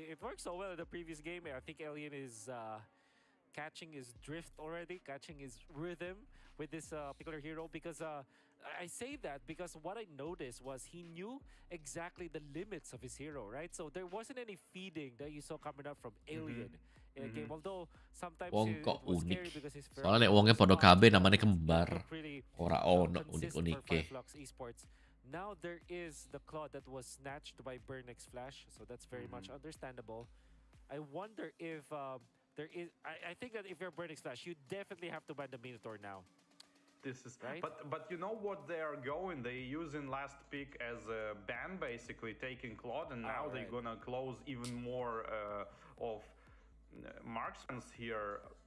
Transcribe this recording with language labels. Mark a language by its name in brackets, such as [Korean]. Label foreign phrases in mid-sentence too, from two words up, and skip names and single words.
[English] It worked so well in the previous game. I think Alien is catching his drift already, catching his rhythm with this particular hero. Because I say that because what I noticed was he knew exactly the limits of his hero, right? So there wasn't any feeding that you saw coming up from Alien in a game. Although sometimes [Javanese] Wong [English] it [Javanese] kok [English] was [Javanese] unik. [English] scary because his [Javanese] Soalnya nek wongnya podo KB [Indonesian] namanya kembar. [Javanese] Ora ono [English] consistent [Javanese] unik-unike. [English] for Flux Esports. Now there is the claw that was snatched by Burnix Flash, so that's very much understandable. I wonder if there is. I think that if you're Burnix Flash, you definitely have to ban the Minotaur now. This is right. But you know what they are going? They using last pick as a ban, basically taking Claude, and now they're gonna close even more of marksmen here.